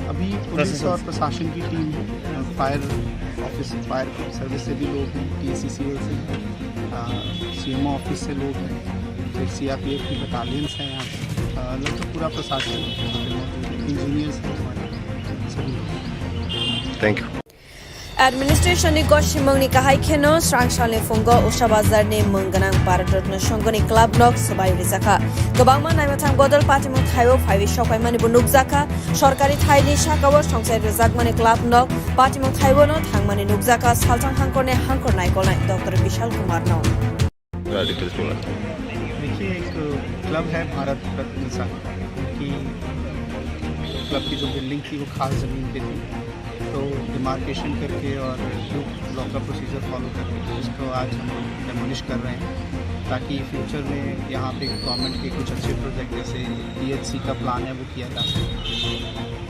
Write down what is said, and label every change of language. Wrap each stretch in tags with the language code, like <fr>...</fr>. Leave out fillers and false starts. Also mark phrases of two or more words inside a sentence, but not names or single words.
<hi>अभी पुलिस और प्रशासन की टीम है,</hi> <en>fire office fire service</en> <hi>से भी लोग हैं, TACCL से</hi> <en>CMO office</en> <hi>से लोग हैं, फिर CRPF की बटालियंस हैं यहाँ पर, लगभग पूरा प्रशासन इंजीनियर्स हैं हमारे सभी लोग।</hi> <en>thank you.</en> <trp>Administration Goshimong ni kahai kheno Srangshale Fungo Oshabazar ne Mungganang Bharatratna Shongoni Club nok sabai rizaka Gobangma Naimathang Bodol Patimung Thayo Phaiwi Shokaimani Bunukzaka Sorkari Thaini Shakawa Songsai Rizakmani Club nok Patimung Thayo no Thangmani Nukzaka Saltang Hangkorne Hangkor Naikolai Dr. Vishal Kumar no</trp> <hi>देखिए एक क्लब है भारत रत्न संघ की क्लब की जो बिल्डिंग थी वो खास ज़मीन पे थी तो डिमार्केशन करके और लॉ का</hi> <en>procedure follow</en> <hi>करके उसको आज हम डेमोलिश कर रहे हैं ताकि फ्यूचर में यहाँ पे गवर्नमेंट के कुछ अच्छे प्रोजेक्ट जैसे PHC का प्लान है वो किया जा सके।</hi>